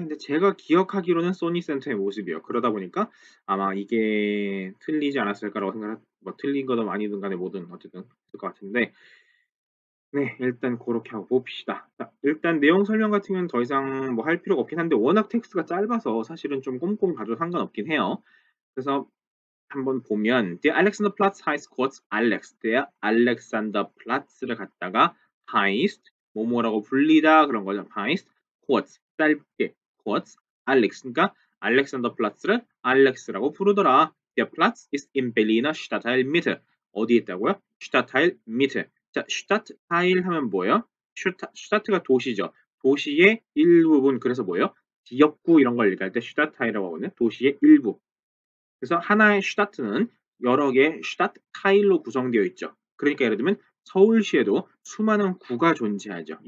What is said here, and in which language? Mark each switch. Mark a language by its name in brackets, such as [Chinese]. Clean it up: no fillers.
[Korean] 근데 제가 기억하기로는 소니 센터의 모습이에요. 그러다 보니까 아마 이게 틀리지 않았을까라고 생각, 뭐 틀린 거든 아니든 간에 뭐든 어쨌든 그럴 것 같은데, 네, 일단 그렇게 하고 봅시다. 자, 일단 내용 설명 같은 경우는 더 이상 뭐 할 필요가 없긴 한데 워낙 텍스트가 짧아서 사실은 좀 꼼꼼히 봐도 상관없긴 해요. 그래서 한번 보면 [German] der Alexanderplatz heißt kurz Alex. [Korean] der Alexanderplatz를 갖다가 heißt 뭐뭐라고 불리다 그런 거죠. [German] heißt kurz [Korean] 짧게 [German] kurz Alex. [Korean] 그러니까 알렉산더플라츠를 알렉스라고 부르더라. [German] Der Platz ist im Berliner Stadtteil Mitte. [Korean] 어디에 있다고요? Stadtteil Mitte. 자, Stadtteil 하면 뭐예요? Stadt가 도시죠. 도시의 일부분, 그래서 뭐예요? 지역구 이런 걸 얘기할 때 Stadtteil이라고 하거든요. 도시의 일부. 그래서 하나의 슈타트는 여러 개의 슈타트타일로 구성되어 있죠. 그러니까 예를 들면 서울시에도 수많은 구가 존재하죠.